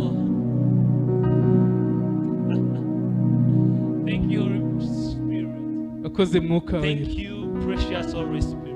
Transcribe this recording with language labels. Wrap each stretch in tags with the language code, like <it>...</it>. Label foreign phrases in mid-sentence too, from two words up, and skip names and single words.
<en>Thank you, Spirit.</en> <rw>urakoze mwuka wera.</rw> <en>Thank you, precious Holy Spirit.</en>